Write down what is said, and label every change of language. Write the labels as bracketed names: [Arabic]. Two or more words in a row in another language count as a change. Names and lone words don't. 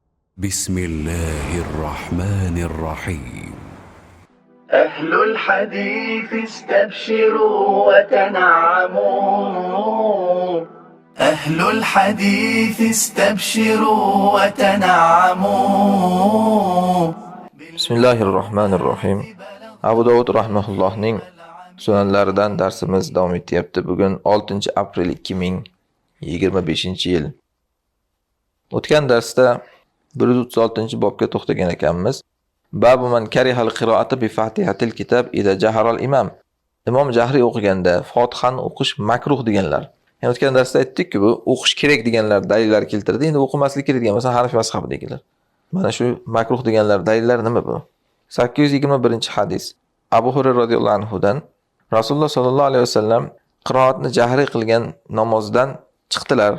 [Arabic] بسم الله الرحمن الرحيم. أهل الحديث استبشروا وتنعموا. أهل الحديث استبشروا وتنعموا. [Uzbek] Bismillahirrohmanirrohim. Abu Dovud rahimahullohning sunanlaridan darsimiz davom etyapti. Bugun 6-aprel 2025-yil. O'tgan darsda 136-bobga to'xtagan ekanmiz. [Arabic] باب من كره القراءة بفاتحة الكتاب إذا جهر الإمام. [Uzbek] Imom jahriy o'qiganda Fatihani o'qish makruh deganlar. Yani o'tgan darsda aytdik-ku, bu o'qish kerak deganlar dalillar keltirdi. Endi o'qimaslik kerak degan, masalan, Hanafi mazhabidagilar. Mana shu makruh deganlar dalillar nima bu? 821-hadis. Abu Hurayra [Arabic] رضي الله عنه [Uzbek] Rasululloh [Arabic] صلى الله عليه وسلم [Uzbek] qiroatni jahriy qilgan namozdan chiqdilar.